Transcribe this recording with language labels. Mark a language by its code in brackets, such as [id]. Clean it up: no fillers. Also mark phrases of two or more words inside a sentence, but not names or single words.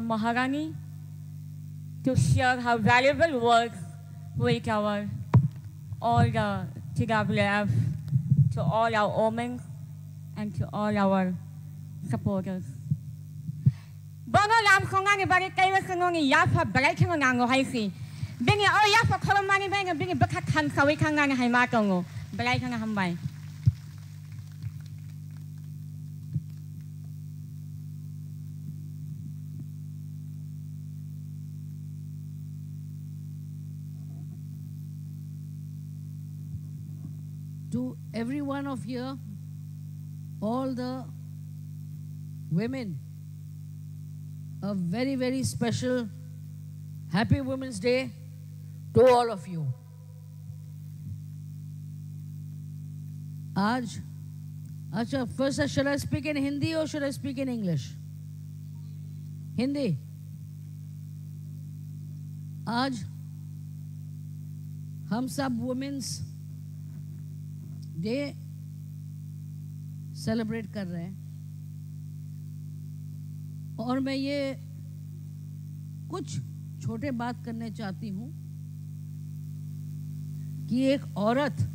[en] Maharani to share her valuable work with all the TWF, to all our women, and to all our supporters. [trp] Bono lam konga ni bari kaiwa kanongi yafa balai kango nango haisi. Bingi yafa kolomani benga bingi bakat kan sawi kanga ni haimatongo. Balai kanga hambay. [en] To every one of here, all the women, a very, very special Happy Women's Day to all of you. First, should I speak in Hindi or should I speak in English? Hindi. [hi] आज हम सब [en] Women's Day celebrate [hi] कर रहे हैं और मैं ये कुछ छोटे बात करने चाहती हूँ कि एक औरत